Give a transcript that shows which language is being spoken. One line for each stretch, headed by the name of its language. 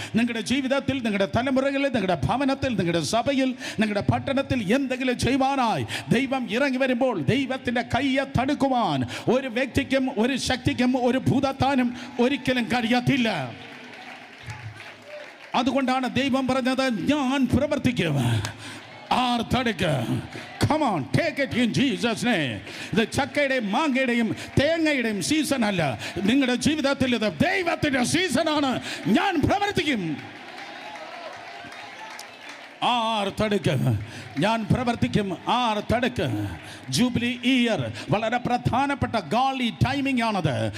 Malayalam: നിങ്ങളുടെ ജീവിതത്തിൽ, നിങ്ങളുടെ തലമുറകളിൽ, നിങ്ങളുടെ ഭവനത്തിൽ, നിങ്ങളുടെ സഭയിൽ, നിങ്ങളുടെ പട്ടണത്തിൽ എന്തെങ്കിലും ചെയ്യുവാനായി ദൈവം ഇറങ്ങി വരുമ്പോൾ ദൈവത്തിൻ്റെ കയ്യെ തടുക്കുവാൻ ഒരു വ്യക്തിക്കും ഒരു ശക്തിക്കും ഒരു ഭൂതത്താനും ഒരിക്കലും കഴിയത്തില്ല. അതുകൊണ്ടാണ് ദൈവം പറഞ്ഞത്, ഞാൻ പ്രവർത്തിക്കും, R തടുക്കും.
English: Come on, take it in Jesus' name.
Malayalam: ഇത് ചക്കയുടെയും മാങ്ങയുടെയും തേങ്ങയുടെയും സീസൺ അല്ല. നിങ്ങളുടെ ജീവിതത്തിൽ ഇത് ദൈവത്തിൻ്റെ സീസണാണ്. ഞാൻ പ്രവർത്തിക്കും, ആർ തടുക്ക്. ഞാൻ പ്രവർത്തിക്കും, ആർ തടുക്ക്. ജൂബിലി ഇയർ വളരെ പ്രധാനപ്പെട്ട ഗാളി ടൈമിംഗ് ആണത്.